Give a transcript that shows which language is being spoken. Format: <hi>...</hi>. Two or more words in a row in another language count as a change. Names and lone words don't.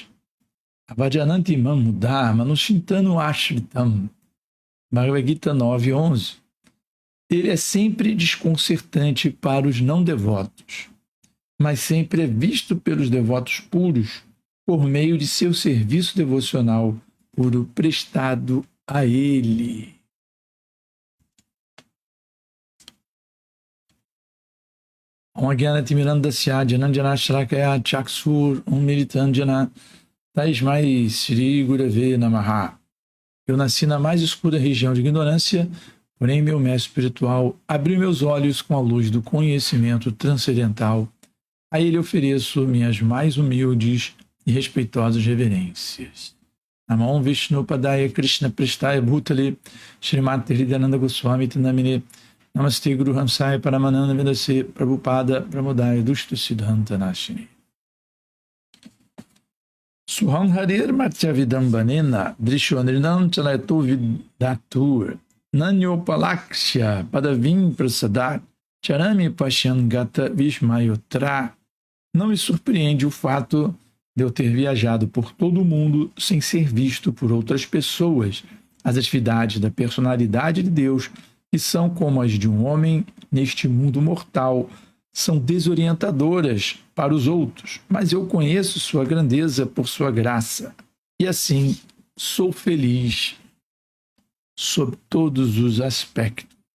<sa>Avajananti Mam Dharma no Shintanu Ashritam, Bhagavad Gita 9:11.</sa> <pt>Ele é sempre desconcertante para os não devotos, mas sempre é visto pelos devotos puros por meio de seu serviço devocional puro prestado a ele.</pt> <sa>Om Gyanatimidandasya Jananjana Shrakaya Chaksur Om Militanjana Taismai Sri Gurave Namaha.</sa> <pt>Eu nasci na mais escura região de ignorância, porém meu mestre espiritual abriu meus olhos com a luz do conhecimento transcendental. A ele ofereço minhas mais humildes e respeitosas reverências.</pt> <sa>Namam Vishnu Padaya Krishna Prestaya Bhutale Srimati Hridayananda Goswami Tanamine Namaste Guru Hamsaya Paramananda Vedase Prabhupada Pramodaya Dushta Siddhanta Nashini. Suham Harir Matyavidambanena Drishwanrinam Chalato Vidatur Nanyopalaksha Padavim Prasadat Charami Pashyan Gata Vishmayotra.</sa> <pt>Não me surpreende o fato de eu ter viajado por todo o mundo sem ser visto por outras pessoas. As atividades da personalidade de Deus, que são como as de um homem neste mundo mortal, são desorientadoras para os outros, mas eu conheço sua grandeza por sua graça, e assim sou feliz sob todos os aspectos.</pt>